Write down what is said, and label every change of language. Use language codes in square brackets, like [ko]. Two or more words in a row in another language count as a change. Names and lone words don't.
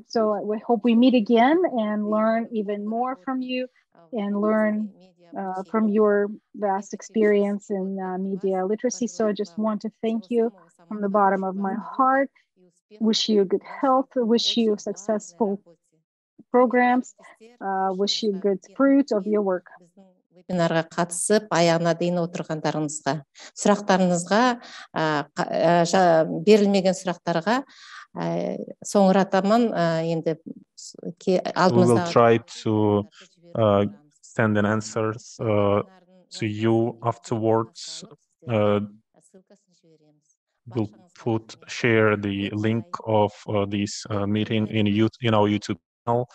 [en] So I hope we meet again and learn even more from you and learn from your vast experience in media literacy. So I just want to thank you from the bottom of my heart. Wish you good health, wish you successful programs, wish you good fruit of your work. [kk] Вебинарға қатысып, аяғына дейін отырғандарыңызға, сұрақтарыңызға, берілмеген сұрақтарға соңыратамын енді [en] We will try to send an answers to you afterwards. We'll share the link of this meeting in our YouTube channel.